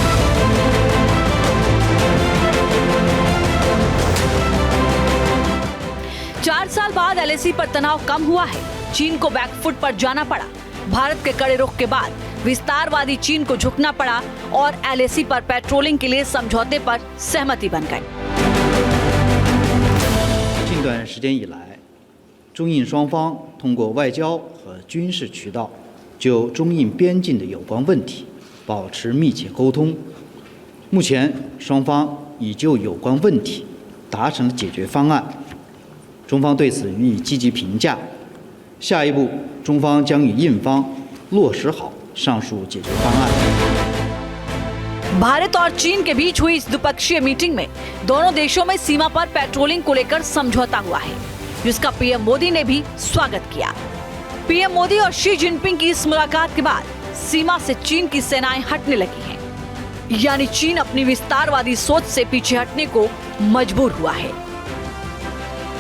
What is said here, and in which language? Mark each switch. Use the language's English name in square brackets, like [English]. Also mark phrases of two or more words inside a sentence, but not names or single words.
[Hindi] चार साल बाद एलएसी पर तनाव कम हुआ है। चीन को बैकफुट पर जाना पड़ा। भारत के कड़े रुख के बाद विस्तारवादी चीन को झुकना पड़ा और एलएसी पर पेट्रोलिंग के लिए समझौते पर सहमति बन गई। [Chinese] 近段时间以来，中印双方通过外交和军事渠道就中印边境的有关问题保持密切沟通。目前，双方已就有关问题达成了解决方案，中方对此予以积极评价。下一步，中方将与印方落实好上述解决方案。 [Hindi] भारत और चीन के बीच हुई इस द्विपक्षीय मीटिंग में दोनों देशों में सीमा पर पेट्रोलिंग को लेकर समझौता हुआ है, जिसका पीएम मोदी ने भी स्वागत किया। पीएम मोदी और शी जिनपिंग की इस मुलाकात के बाद सीमा से चीन की सेनाएं हटने लगी हैं, यानी चीन अपनी विस्तारवादी सोच से पीछे हटने को मजबूर हुआ है।